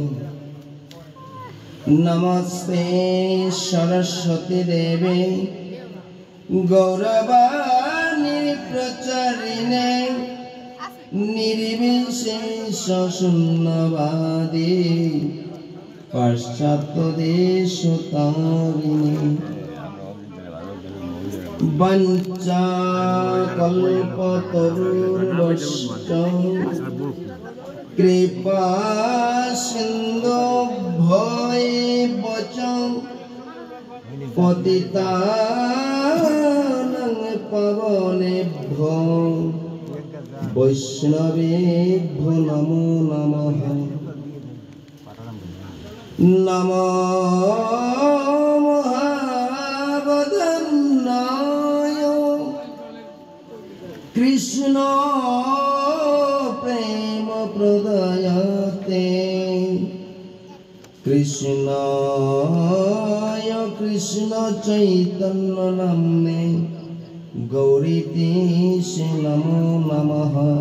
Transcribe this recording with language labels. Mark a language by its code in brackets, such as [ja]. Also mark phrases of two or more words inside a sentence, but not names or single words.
[sa] নমস্তে সরস্বতী দেবে গৌরবাণী প্রচারিণে নির্বিশেষ শূন্যবাদী পাশ্চাত্য দেশ তারিণী। বঞ্চা কল্পতরুর্ভশ্চ কৃপা সিন্ধুভ্যৈব চ পতিতানাং পাবনেভ্যো বৈষ্ণবেভ্যো নমো নমঃ। নমো মহাবদন্নায় কৃষ্ণ প্রেম প্রদায়তে কৃষ্ণায় কৃষ্ণ চৈতন্য নাম্নে গৌরীতে নমো নমঃ।